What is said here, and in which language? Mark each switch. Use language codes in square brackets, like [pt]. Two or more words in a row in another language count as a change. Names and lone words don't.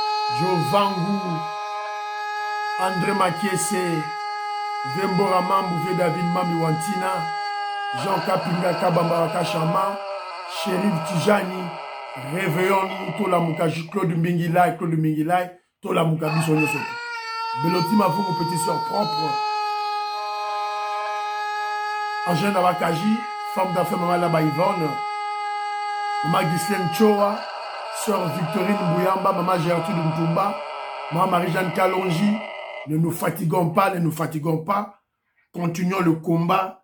[fr] Jovangu, André Makiese, Vembora Mambu, David Mami Wantina, Jean Kapinga Kabamba Kachama, Chérif Tijani, Réveillons Tola Mukaji, Claude Mbingilai, Tola Mukabi Sonyo Soto. Beloti Mavou, mon petit soeur propre. Angèle Nabakaji, femme d'affaires Maman Laba Yvonne, Maman Ghislaine Choa, Sœur Victorine Bouyamba, Maman Gertrude Mtumba, Maman Marie-Jeanne Kalonji. Ne nous fatiguons pas, continuons le combat.